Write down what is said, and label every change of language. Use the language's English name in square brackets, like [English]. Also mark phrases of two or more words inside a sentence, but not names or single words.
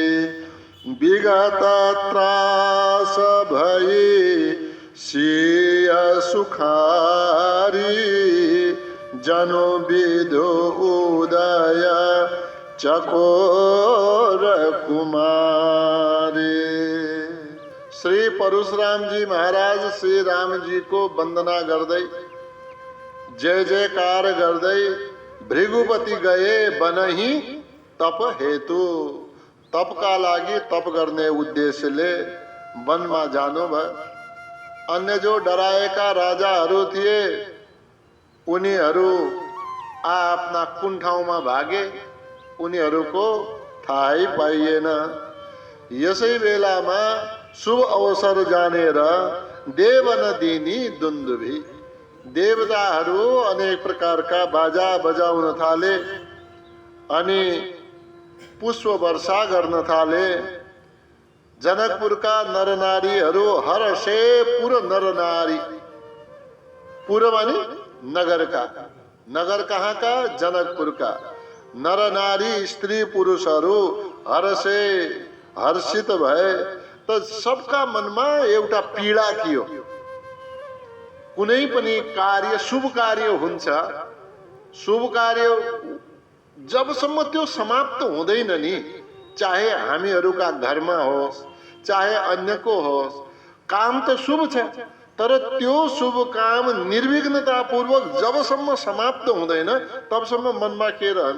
[Awadhi] विगत त्रास भई सिय सुखारी जनु विधु उदय चकोर कुमारी। [Nepali] श्री परशुराम जी महाराज श्री राम जी को वंदना गर्दै जय जयकार गर्दै [Awadhi] भृगुपति गए बनही तप हेतु। [Nepali] तपका लागि तप गर्ने उद्देश्यले वनमा जानुभयो। अन्य जो डराएका राजाहरू थिए उनीहरू आफ्ना कुन ठाउँमा भागे उनीहरूको थाहै पाइएन। यसै बेलामा शुभ अवसर जानेर [Awadhi] देव नदिनी दुन्दुभी, [Nepali] देवताहरू अनेक प्रकारका बाजा बजाउन थाले अनि पुष्प वर्षा गर्न थाले। जनकपुरका नरनारीहरू [Awadhi] हर्षे पुर नरनारी, [Nepali] पुर माने नगर का, नगर कहाँ का? जनकपुर का। नरनारी स्त्री पुरुषहरू हर्षे हर्षित भए। त सबका मनमा एउटा पीडा थियो। कुनै पनि कार्य शुभ कार्य हुन्छ, शुभ कार्य जबसम्म त्यो समाप्त हुँदैन नि, चाहे हामीहरूका घरमा होस् चाहे अन्यको होस्, काम त शुभ छ, तर त्यो शुभ काम निर्विघ्नता पूर्वक जबसम्म समाप्त हुँदैन तबसम्म मनमा के रहन्छ?